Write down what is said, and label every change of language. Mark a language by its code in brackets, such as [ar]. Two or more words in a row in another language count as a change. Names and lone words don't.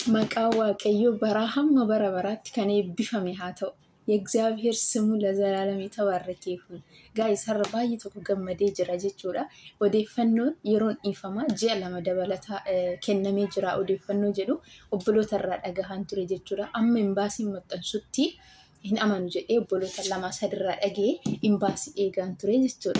[om] Maqaa Waaqayyoo bara hamma bara baraatti kan eebbifame haa ta'u. [am] የእግዚአብሔር ስሙ ለዘላለም የተባረከ ይሁን። [om] ጋይስ har'a baay'ee tokko gammadee jira jechuudha. Odeeffannoon yeroon dhiifamaa ji'a 2 dabalataa kennamee jira odeeffannoo jedhu obboloota irraa dhagahaan ture jechuudha. Amma imbaasiin maxxansutti hin amanu jedhee obboloota 2-3 irraa dhagee imbaasii eegaan ture jechuudha.